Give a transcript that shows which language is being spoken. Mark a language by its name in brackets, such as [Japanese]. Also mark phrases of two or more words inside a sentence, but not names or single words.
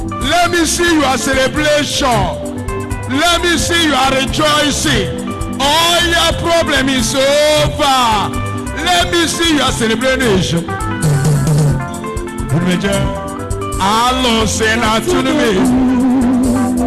[English] Let me see your celebration. Let me see your rejoicing. All your problem is over. Let me see your celebration. [Igbo] Umeje. Alo se na tunume.